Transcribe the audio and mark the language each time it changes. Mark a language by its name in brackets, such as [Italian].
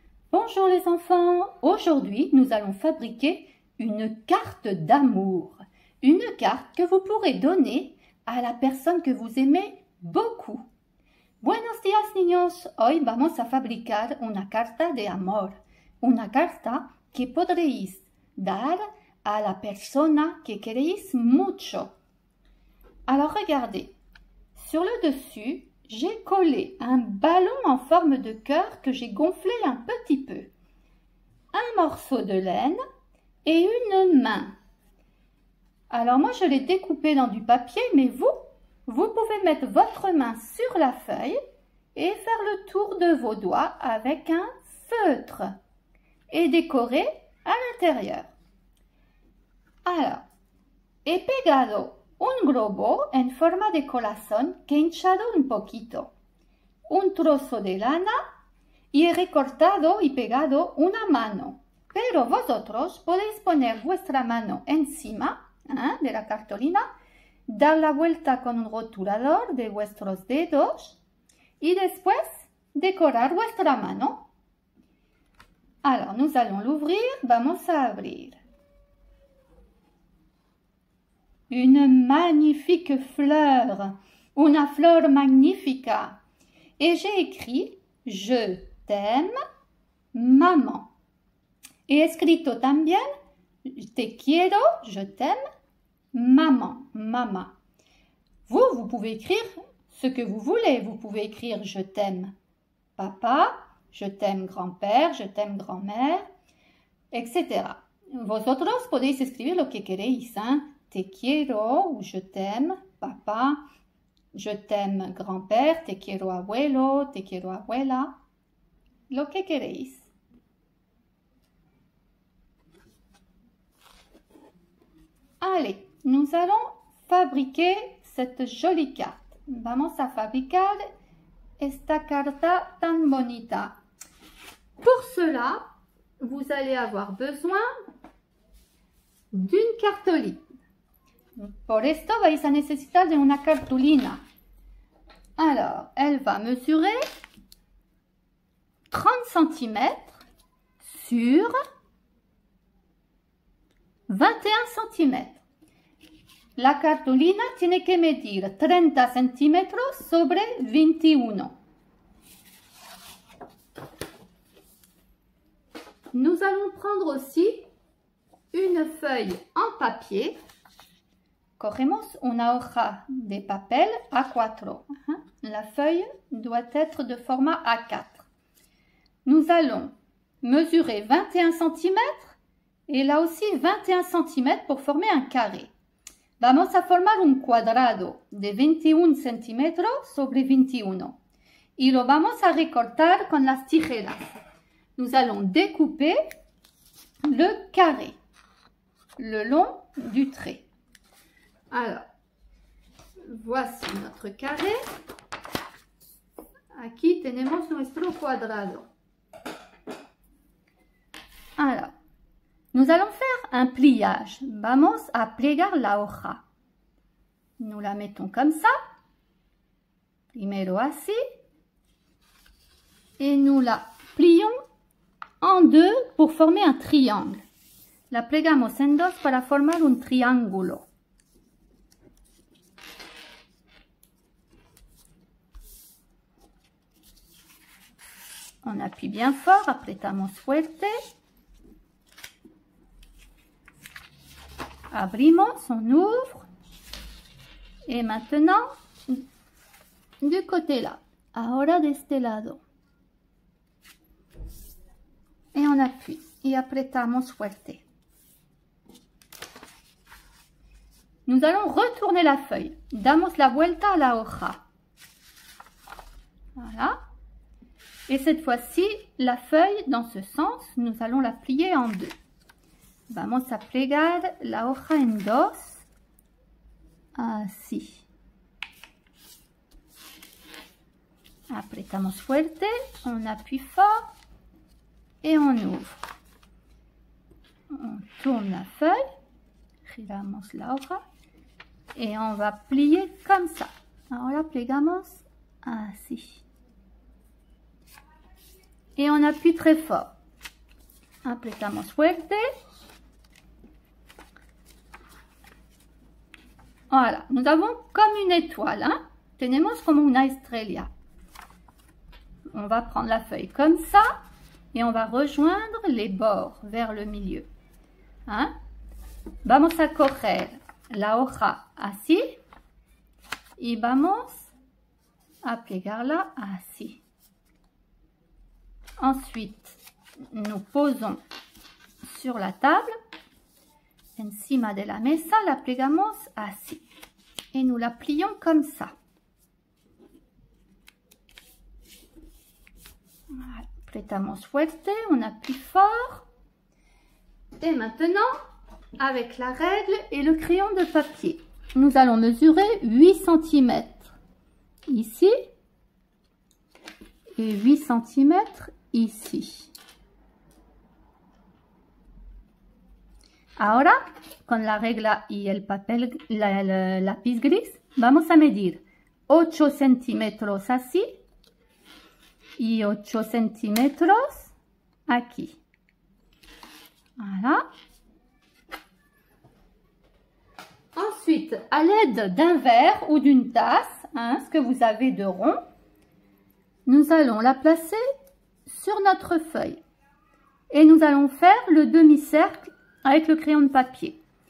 [French] Bonjour les enfants, aujourd'hui nous allons fabriquer une carte d'amour. Une carte que vous pourrez donner à la personne que vous aimez beaucoup. [Spanish] Buenos días niños, hoy vamos a fabricar una carta de amor. Una carta que podréis dar a la persona que queréis mucho. [French] Alors regardez, sur le dessus, j'ai collé un ballon en forme de cœur que j'ai gonflé un petit peu, un morceau de laine et une main. Alors moi je l'ai découpé dans du papier, mais vous pouvez mettre votre main sur la feuille et faire le tour de vos doigts avec un feutre et décorer à l'intérieur. Alors, [Spanish] he pegado un globo en forma de corazón que he hinchado un poquito, un trozo de lana y he recortado y pegado una mano. Pero vosotros podéis poner vuestra mano encima de la cartulina, dar la vuelta con un rotulador de vuestros dedos y después decorar vuestra mano. [French] Alors, nous allons l'ouvrir. [Spanish] Vamos a abrir. [French] Une magnifique fleur, [Spanish] una flor magnifica. [French] Et j'ai écrit « Je t'aime, maman ». [Spanish] Et escrito también « Te quiero, [French] je t'aime, maman, [Spanish] mama ». [French] Vous pouvez écrire ce que vous voulez. Vous pouvez écrire « Je t'aime, papa », « Je t'aime grand-père »,« Je t'aime grand-mère », etc. [Spanish] Vosotros podéis escribir lo que queréis, Te quiero ou [French] je t'aime, papa, je t'aime grand-père, [Spanish] te quiero abuelo, te quiero abuela, lo que queréis. [French] Allez, nous allons fabriquer cette jolie carte. [Spanish] Vamos a fabricar esta carta tan bonita. [French] Pour cela, vous allez avoir besoin d'une cartolina. [Spanish] Por esto vais a necesitar de una cartulina. [French] Alors, elle va mesurer 30 cm sur 21 cm. [Spanish] La cartulina tiene que medir 30 centímetros sobre 21. [French] Nous allons prendre aussi une feuille en papier. [Spanish] Cogemos una hoja de papel A4. [French] La feuille doit être de format A4. Nous allons mesurer 21 cm et là aussi 21 cm pour former un carré. [Spanish] Vamos a formar un cuadrado de 21 centímetros sobre 21 y lo vamos a recortar con las tijeras. [French] Nous allons découper le carré le long du trait. Alors, voici notre carré. [Spanish] Aquí tenemos nuestro cuadrado. [French] Alors, nous allons faire un pliage. [Spanish] Vamos a plegar la hoja. [French] Nous la mettons comme ça. [Spanish] Primero así. [French] Et nous la plions en deux pour former un triangle. [Spanish] La plegamos en dos para formar un triángulo. [French] On appuie bien fort, [Spanish] apretamos fuerte. Abrimos, [French] on ouvre. Et maintenant, du côté là. [Spanish] Ahora de este lado. [French] Et on appuie. [Spanish] Y apretamos fuerte. [French] Nous allons retourner la feuille. [Spanish] Damos la vuelta a la hoja. [French] Voilà. Et cette fois-ci, la feuille, dans ce sens, nous allons la plier en deux. [Spanish] Vamos a plegar la hoja en dos. Así. Apretamos fuerte, [French] on appuie fort et on ouvre. On tourne la feuille, [Spanish] giramos la hoja [French] et on va plier comme ça. [Spanish] Ahora plegamos así. [French] Et on appuie très fort. [Spanish] Apretamos fuerte. [French] Voilà, nous avons comme une étoile, hein? [Spanish] Tenemos como una estrella. [French] On va prendre la feuille comme ça et on va rejoindre les bords vers le milieu. Hein? [Spanish] Vamos a coger la hoja así y vamos a plegarla así. [French] Ensuite, nous posons sur la table, [Spanish] encima de la mesa, la plegamos así. [French] Et nous la plions comme ça. Voilà. [Spanish] Apretamos fuerte, [French] on appuie fort. Et maintenant, avec la règle et le crayon de papier, nous allons mesurer 8 cm ici et 8 cm ici. [Spanish] Ahora, con la regla y el papel, el lápiz gris, vamos a medir 8 centímetros así y 8 centímetros aquí. [French] Voilà. Ensuite, à l'aide d'un verre ou d'une tasse, hein, ce que vous avez de rond, nous allons la placer sur notre feuille. Et nous allons faire le demi-cercle avec le crayon de papier.